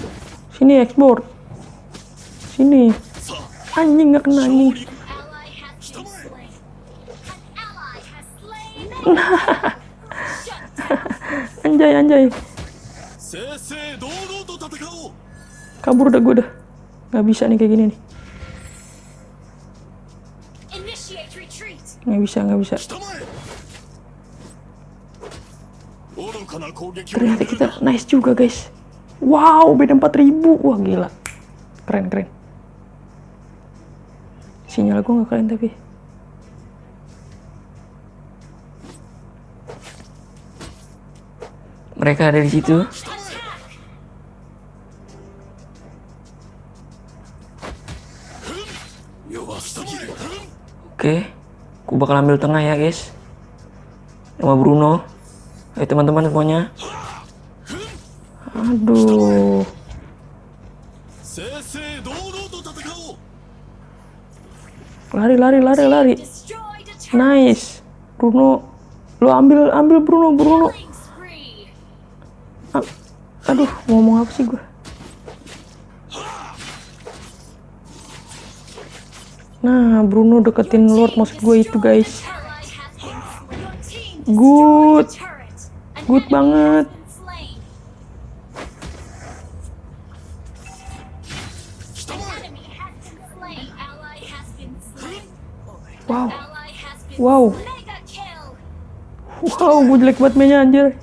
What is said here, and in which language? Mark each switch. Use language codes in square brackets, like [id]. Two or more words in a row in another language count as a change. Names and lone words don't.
[id] Sini export. Sini. [ja] さあ [id] Anjing nggak kena [ja] 勝 [id] anjing. [ja] 利 [en] Ally has been slain. An ally has slain. Shut down. [id] Anjay. [ja] 正々堂々と戦おう [id] Kabur dah gue dah. Nggak bisa nih kayak gini nih. [en] Initiate retreat. [id] Nggak bisa. [ja] 下前へ愚かな攻撃を [id] Ternyata [ja] やめるん [id] kita [ja] だ [id] nice juga guys. Wow, beda 4000. Wah gila. Keren. Sinyal gue nggak keren tapi. Mereka ada di situ. [en] Attack. [ja] 弱すぎる [id] Oke, gue bakal ambil tengah ya guys. Sama Bruno. Ayo teman-teman semuanya. Aduh. [ja] 正々堂々と戦おう [id] Lari. [en] Destroyed a turret. [id] Nice. Bruno. Lo ambil Bruno. [en] Killing spree. [id] Aduh, ngomong apa sih gue? Nah, Bruno deketin Lord maksud gue itu guys. [en] Ally has been slain. Your team Good. destroyed a turret. An Good enemy [id] banget. [en] has been slain. An enemy has been slain. Ally has been slain. Wow. Ally has been Wow. slain. Mega kill. [id] Wow, gue jelek banget mainnya anjir.